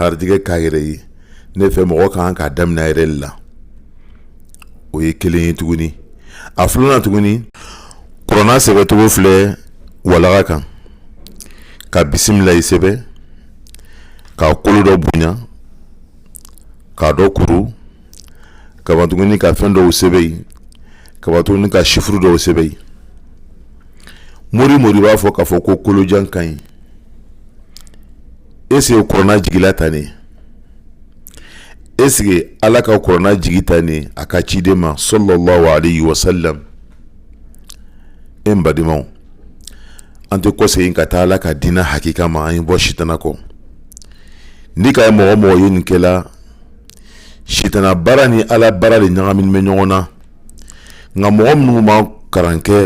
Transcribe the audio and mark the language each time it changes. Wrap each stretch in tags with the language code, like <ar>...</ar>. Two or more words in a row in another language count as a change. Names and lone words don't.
<bm>harijɛgɛ k'a yɛrɛ ye ne fɛ mɔgɔ kan k'a daminɛ a yɛrɛ de la o ye kelen ye tuguni a filanan tuguni kuranna sɛbɛcogo filɛ walaga kan ka bisimila i sɛbɛ ka kolo dɔ bonya k'a dɔ kuru ka ban tuguni ka fɛn dɔw sɛbɛ yen ka ban tuguni ka sifuru dɔw sɛbɛ yen mori b'a fɔ k'a fɔ ko kolojan ka ɲi</bm> <fr>est-ce que</fr> <bm>kuranna jigila ta ne</bm> <fr>est-ce que</fr> <bm>ala ka kuranna jigi ta ne a ka ciden ma</bm> <ar>صلى الله عليه وسلم</ar> <bm>e n badimaw an tɛ kɔsegin ka taa ala ka diinɛ hakika ma an ye bɔ sitana kɔ ni ka ye mɔgɔ ye nin kɛla sitana baara ni ala baara de ɲagaminen bɛ ɲɔgɔn na nka mɔgɔ minnu ma karan kɛ</bm>